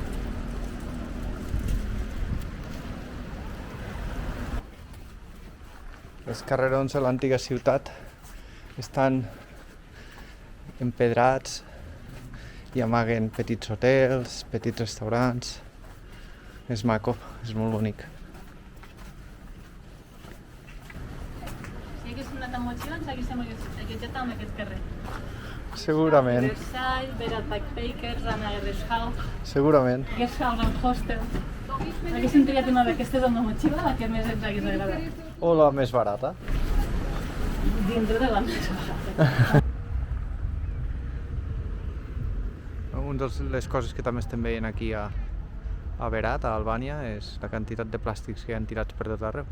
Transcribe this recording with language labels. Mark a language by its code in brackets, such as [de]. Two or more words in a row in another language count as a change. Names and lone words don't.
[ca] Els carrerons de l'antiga ciutat estan empedrats i amaguen petits hotels, petits restaurants. És maco, és molt bonic. Si haguéssim anat amb motxilla, ens haguéssim allotjat en aquest carrer. Segurament. Versailles, Berat Backpackers, Anna Guest House. Segurament. Guest House and Hostel. Haguéssim triat una d'aquestes amb la motxilla, la que més ens hagués agradat. O la més barata. Dintre de la més barata. Una de les coses que també estem veient aquí a Berat, a Albània, és la quantitat de plàstics que hi ha tirats per tot arreu.